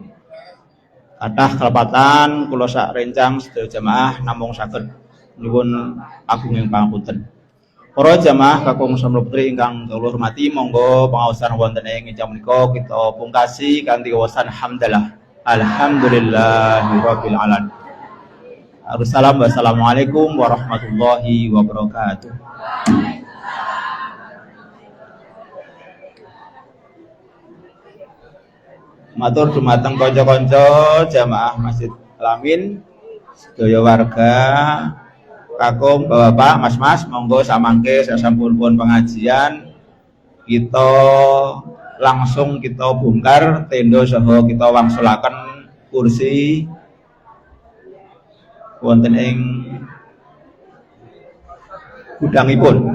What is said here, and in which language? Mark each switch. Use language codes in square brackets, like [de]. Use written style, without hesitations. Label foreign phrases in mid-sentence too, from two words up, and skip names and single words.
[jv] Kathah kelepatan kula sak rencang sedaya jamaah namung saged nyuwun agunging pangapunten. Para jamaah kakung Semruptri ingkang kula hormati, monggo pangaosan wonten ing jam menika kita pungkasi kanthi wawasan hamdalah. [ar] الحمد لله رب العالمين. السلام عليكم ورحمة الله وبركاته. [jv] Matur dumateng kanca-kanca jamaah Masjid Al-Amin, sedaya warga, kakung, bapak, mas-mas, monggo samangke sasampunipun pengajian kita langsung kita bongkar tenda saha kita wangsulaken kursi wonten ing gudangipun.